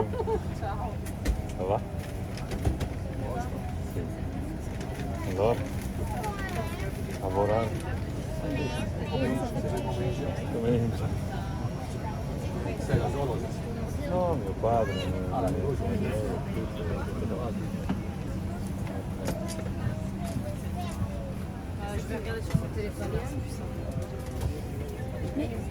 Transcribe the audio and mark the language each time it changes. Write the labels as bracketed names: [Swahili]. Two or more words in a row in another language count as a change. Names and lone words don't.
[French] Ça va? [Italian] Allora? Lavorare? Comincia. No, mio padre. [French] je vais regarder sur mon téléphone. Mais